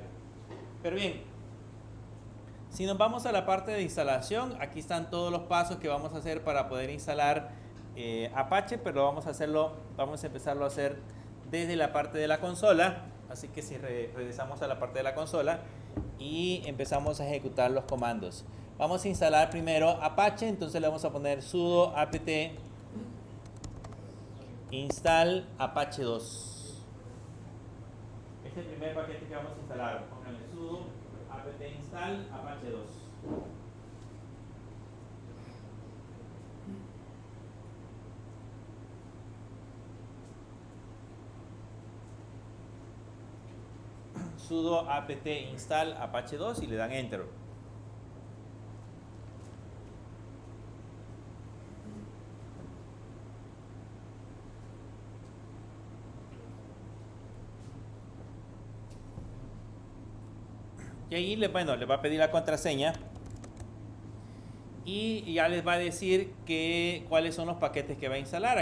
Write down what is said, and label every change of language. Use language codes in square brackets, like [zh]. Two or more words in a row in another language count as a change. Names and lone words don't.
[es] Pero bien, si nos vamos a la parte de instalación, aquí están todos los pasos que vamos a hacer para poder instalar Apache, pero vamos a empezarlo a hacer desde la parte de la consola. Así que si regresamos a la parte de la consola y empezamos a ejecutar los comandos. Vamos a instalar primero Apache, entonces le vamos a poner [en] sudo apt install [es] Apache 2. Este es el primer paquete que vamos a instalar. Pónganle [en] sudo apt install [es] Apache 2. [en] Sudo apt install [es] Apache 2 y le dan enter. Y ahí les va a pedir la contraseña y ya les va a decir cuáles son los paquetes que va a instalar.